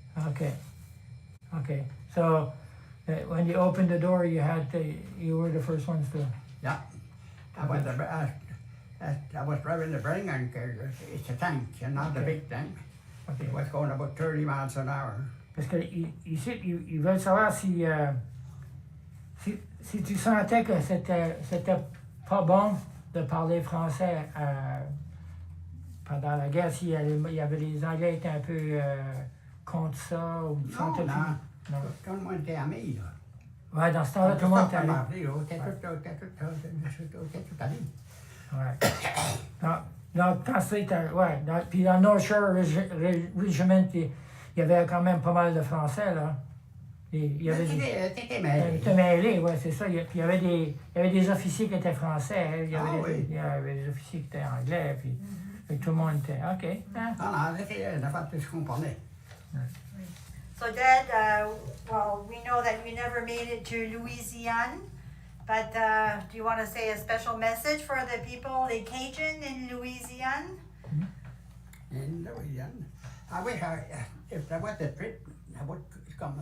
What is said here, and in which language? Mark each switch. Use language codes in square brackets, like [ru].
[en] Okay. Okay. So when you opened the door, you were the first ones to. Yeah. I was driving the bring anchor. It's a tank, and not a big tank. Okay. It was going about 30 miles an hour. [fr] Parce que ils veulent savoir si tu sentais que c'était pas bon de parler français pendant la guerre, s'il y avait les Anglais étaient un peu contre ça ou Non, sentais-tu? non. Non. Tout le monde était amis, là. Ouais, dans ce temps-là, tout le monde était allé. T'es tout allé. Ouais. Donc, quand c'était. Ouais. Puis dans North Shore Regiment, il y avait quand même pas mal de Français, là. Il y avait T'étais mêlé. T'étais mêlé, ouais, c'est ça. Puis il y avait des officiers qui étaient français. Hein. Il y avait des officiers qui étaient anglais. Puis tout le monde était. OK. Hein? Non, c'était une affaire que je comprenais. [en] So Dad, well, we know that you never made it to Louisiana, but do you want to say a special message for the people, the Cajun in Louisiana? In Louisiana. I wish if there was a trip, I would come.